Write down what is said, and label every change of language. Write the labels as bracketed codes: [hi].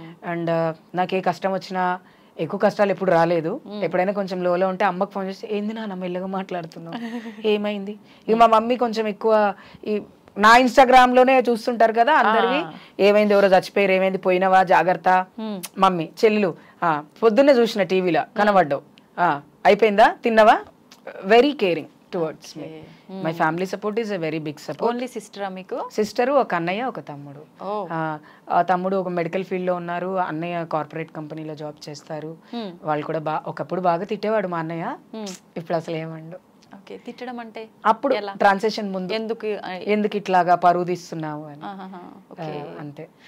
[te] And నాకు ఏ కష్టం వచ్చినా, ఎక్కువ కష్టాలు ఎప్పుడు రాలేదు, ఎప్పుడైనా కొంచెం లోలో ఉంటే అమ్మకి ఫోన్ చేస్తే ఏంది నాన్న మెల్లగా మాట్లాడుతున్నావు, ఏమైంది. ఇక మా మమ్మీ కొంచెం ఎక్కువ నా ఇన్స్టాగ్రామ్ లోనే చూస్తుంటారు కదా అందరివి, ఏమైంది, ఎవరో చచ్చిపోయారు, ఏమైంది, పోయినవా, జాగ్రత్త. మమ్మీ చెల్లెలు పొద్దున్నే చూసిన టీవీలో కనబడ్డావు, అయిపోయిందా, తిన్నవా. [en] Very caring towards me. My family support is a very big support. Only sister [te] మీకు? సిస్టర్, ఒక అన్నయ్య, ఒక తమ్ముడు. తమ్ముడు ఒక మెడికల్ ఫీల్డ్ లో ఉన్నారు, అన్నయ్య కార్పొరేట్ కంపెనీలో జాబ్ చేస్తారు. వాళ్ళు కూడా ఒకప్పుడు బాగా తిట్టేవాడు మా అన్నయ్య, ఇప్పుడు అసలు ఏమండు. తిట్టడం అంటే అప్పుడు ట్రాన్సాక్షన్ ముందు ఎందుకు ఇట్లాగా పరువు తీస్తున్నావు అని, అంతే.